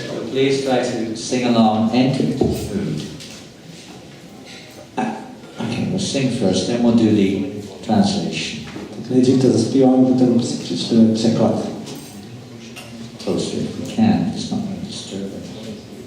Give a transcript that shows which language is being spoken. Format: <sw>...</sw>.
<en>Please try to sing along, enter the mood. Okay, we'll sing first, then we'll do the translation.</en> <cs>Tak nejdřív to zaspíváme, potom si přečteme překlad.</cs> <en>Closer if we can, it's not going to disturb it.</en>